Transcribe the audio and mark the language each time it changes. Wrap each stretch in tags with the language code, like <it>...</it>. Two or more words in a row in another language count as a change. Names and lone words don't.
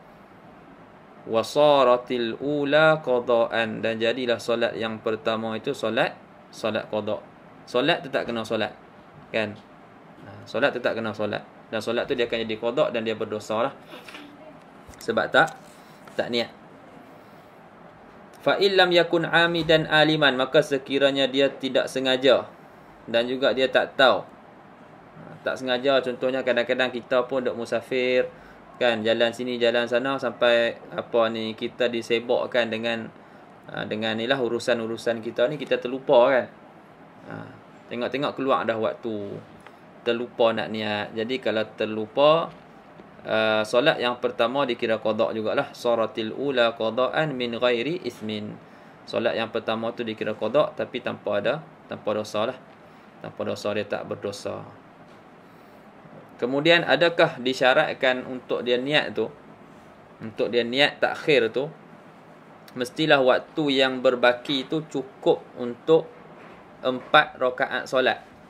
<ar>وصارت الأولى قضاءً,</ar> <ms>dan jadilah solat yang pertama itu solat qada'. Solat tetap kena solat, kan? Solat tetap kena solat, dan solat tu dia akan jadi qada' dan dia berdosa lah, sebab tak niat.</ms> <ar>فإن لم يكن عامدا عالما,</ar> <ms>maka sekiranya dia tidak sengaja dan juga dia tak tahu. Tak sengaja, contohnya kadang-kadang kita pun duk musafir, kan, jalan sini jalan sana, sampai kita disebokkan dengan inilah urusan kita ni, kita terlupa, kan. Tengok-tengok keluar dah waktu, terlupa nak niat. Jadi kalau terlupa, solat yang pertama dikira qada' jugalah.</ms> <ar>صارت الأولى قضاءً من غير إثم.</ar> <ms>Solat yang pertama tu dikira qada' tapi tanpa dosa lah. Tanpa dosa, dia tak berdosa. Kemudian adakah disyaratkan untuk dia niat tu, untuk dia niat takhir tu, mestilah waktu yang berbaki tu cukup untuk 4 rakaat solat.</ms>